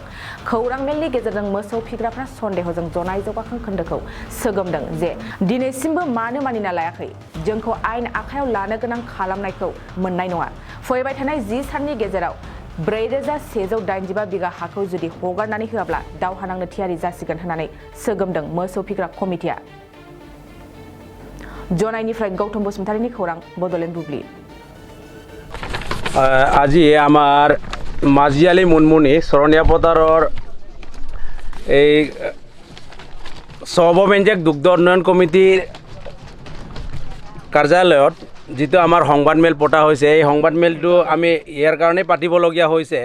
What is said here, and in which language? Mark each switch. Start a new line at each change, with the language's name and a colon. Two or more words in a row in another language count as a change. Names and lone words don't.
Bodo: खौरां मेलनि गेजेरजों मोसौ फिग्राफ्रा सन्देहजों जनाय जौगाखां खोन्दोखौ सोगोमदों जे दिनैसिमबो मानो मानिना लायाखै, जोंखौ आयेन आखायाव लानो गोनां खालामनायखौ मोननाय नङा। फैबाय थानाय 10 साननि गेजेराव 4185 बिघा हाखौ जुदि हगारनानै होआब्ला दावहा नांनो थियारि जासिगोन होननानै सोगोमदों मोसौ फिग्रा कमिटिया। जनायनिफ्राय गौतम बसुमतारीनि खौरां बड'लेण्ड बुब्लि।
Assamese: আজি আমাৰ মাজিয়ালী মুনমুনি চৰণীয়া পথাৰৰ এই সৰ্বব্যঞ্জক দুগ্ধ উন্নয়ন কমিটিৰ কাৰ্যালয়ত যিটো আমাৰ সংবাদ মেল পতা হৈছে, এই সংবাদ মেলটো আমি ইয়াৰ কাৰণে পাতিবলগীয়া হৈছে।